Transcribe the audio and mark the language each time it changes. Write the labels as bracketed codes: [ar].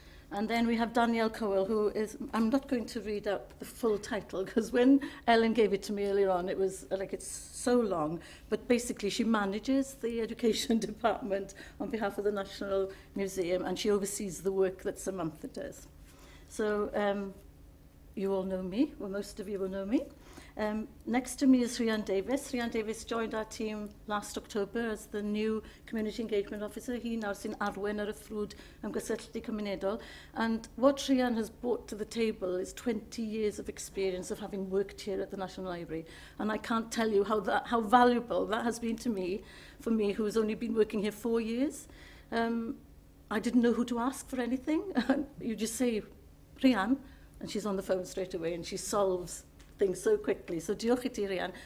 [en] And then we have Danielle Cowell, who is, I'm not going to read out the full title, because when Ellen gave it to me earlier on, it was like it's so long, but basically she manages the education department on behalf of the National Museum, and she oversees the work that Samantha does. So, you all know me, well, most of you will know me. Next to me is Rhian Davies. Rhian Davies joined our team last October as the new Community Engagement Officer. [cy] Hi nawr sy'n arwen ar y ffrwd ymgysylltu cymunedol. [en] And what Rhian has brought to the table is 20 years of experience of having worked here at the National Library. And I can't tell you how valuable that has been to me, for me, who's only been working here 4 years. I didn't know who to ask for anything. You just say, Rhian, and she's on the phone straight away, and she solves things so quickly. So [cy] diolch I ti, [en] Rhian.